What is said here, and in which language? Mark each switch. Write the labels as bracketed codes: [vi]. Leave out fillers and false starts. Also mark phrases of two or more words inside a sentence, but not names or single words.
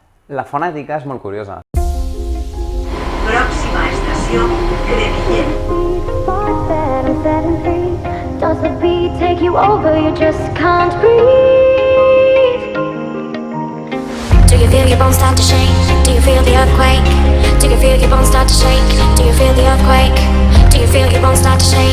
[ca] La fonètica és molt curiosa. Pròxima estació, Crevillent. [en] Does the beat take you over? You just can't breathe. Do you feel your bones start to shake? Do you feel the earthquake? Do you feel your bones start to shake? Do you feel the earthquake? Do you feel your bones start to shake?